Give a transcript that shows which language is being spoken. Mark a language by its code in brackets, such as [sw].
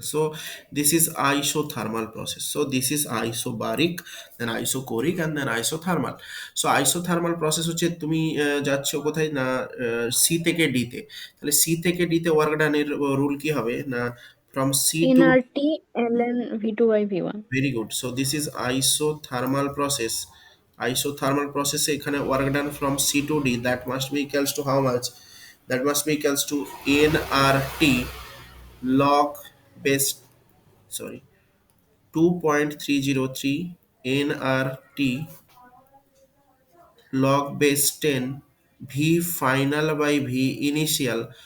[en] So this is isothermal process. So this is isobaric, then isochoric, and then isothermal. So isothermal process [bn] হচ্ছে তুমি যাচ্ছ কোথায় না, C থেকে ডি তে। তাহলে সি থেকে ডি তে ওয়ার্ক ডানের রুল কি হবে না, from C two, [en] NRT ln V2/V1। Very good. So this is isothermal process. Isothermal প্রসেসে এখানে work done from C to D that must be equals to how much? That must be equals to nRT log base, sorry, 2.303 nRT log base 10 V final by V initial.